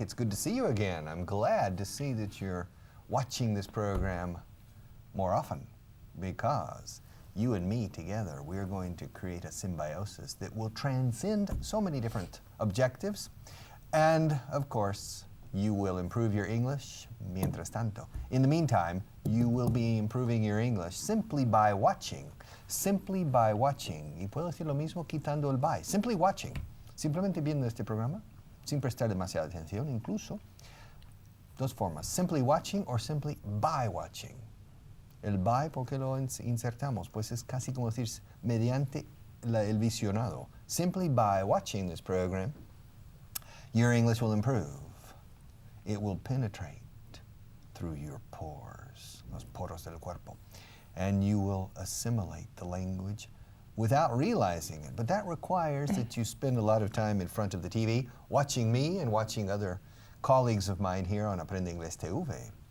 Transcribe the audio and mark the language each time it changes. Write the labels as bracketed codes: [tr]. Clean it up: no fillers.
[en] It's good to see you again. I'm glad to see that you're watching this program more often because you and me together, we're going to create a symbiosis that will transcend so many different objectives. And of course, you will improve your English [es] mientras tanto. [en] In the meantime, you will be improving your English simply by watching. Simply by watching. [es] Y puedo decir lo mismo quitando el by. [en] Simply watching. [es] Simplemente viendo este programa, sin prestar demasiada atención, incluso, dos formas, [en] simply watching or simply by watching. [es] El by, ¿por qué lo insertamos? Pues es casi como decir mediante el visionado. [en] Simply by watching this program, your English will improve. It will penetrate through your pores, [es] los poros del cuerpo, [en] and you will assimilate the language without realizing it. But that requires that you spend a lot of time in front of the TV, watching me and watching other colleagues of mine here on Aprende Inglés TV.